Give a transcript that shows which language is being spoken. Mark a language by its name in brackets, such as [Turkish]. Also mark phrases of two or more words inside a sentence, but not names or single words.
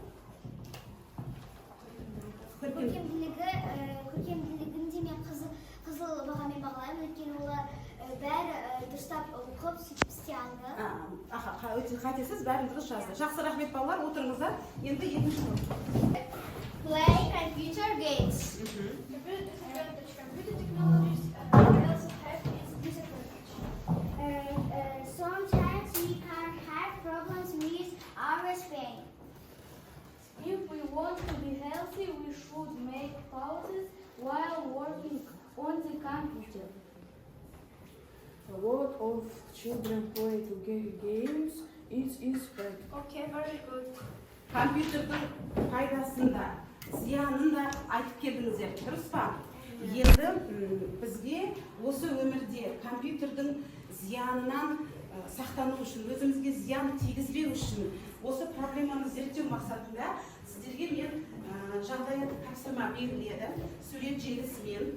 [Kazakh] Көркемділігінде мен қызыл бағамен бағалаймын, өйткені олар бәрі дұрыстап оқып, сөйтіп істей алды. Өте қатесіз, бәрін дұрыс жазды. Жақсы, рахмет балалар, отырыңыздар. Енді екінші топ. [English] Play computer games. Computer technologies also have its disadvantages. Sometimes we can have problems with our brain. If we want to be healthy, we should make pauses while working on the computer. A lot of children play to games. It is bad. Okay, very good. [Kazakh] Компьютердің пайдасында, зиянында айтып келдіңіздер, дұрыс па? Енді бізге осы өмірде компьютердің зиянынан сақтану үшін, өзімізге зиян тигізбеу үшін, осы проблеманы зерттеу мақсатында сіздерге мен жағдайы тапсырма беріледі, сурет желісімен.